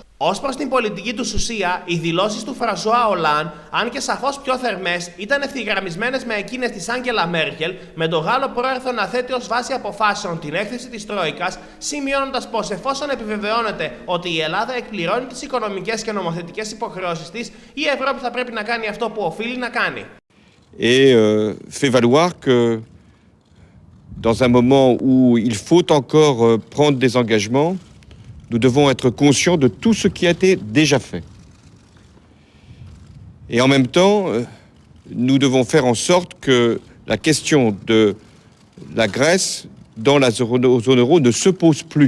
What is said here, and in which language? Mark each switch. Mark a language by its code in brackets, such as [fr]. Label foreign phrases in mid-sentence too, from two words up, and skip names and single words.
[el] Ως προς την πολιτική του ουσία, οι δηλώσεις του Φρανσουά Ολάν, αν και σαφώς πιο θερμές, ήταν ευθυγραμμισμένες με εκείνες της Άγγελα Μέρκελ, με τον Γάλλο πρόεδρο να θέτει ως βάση αποφάσεων την έκθεση της Τρόικας, σημειώνοντας πως εφόσον επιβεβαιώνεται ότι η Ελλάδα εκπληρώνει τις οικονομικές και νομοθετικές υποχρεώσεις της, η Ευρώπη θα πρέπει να κάνει αυτό που οφείλει να κάνει. [fr] Et fait valoir que dans un moment où il faut encore prendre des engagements, nous devons être conscients de tout ce qui a été déjà fait. Et en même temps, nous devons faire en sorte que la question de la Grèce dans la zone euro ne se pose plus.